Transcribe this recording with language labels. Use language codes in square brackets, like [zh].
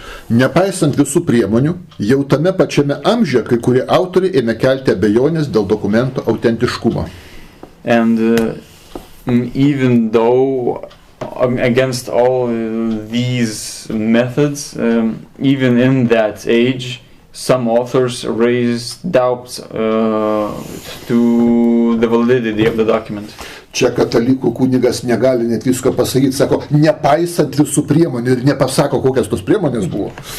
[lt] Nepaisant visų priemonių, jau tame pačiame amžiuje kai kurie autoriai ėmė kelti abejonės dėl dokumento autentiškumo. [en] And even though against all these methods, even in that age, some authors raised doubts to the validity of the document. [lt] Čia katalikų kunigas negali net visko pasakyti, sako, nepaisant visų priemonių ir nepasako, kokias tos priemonės buvo.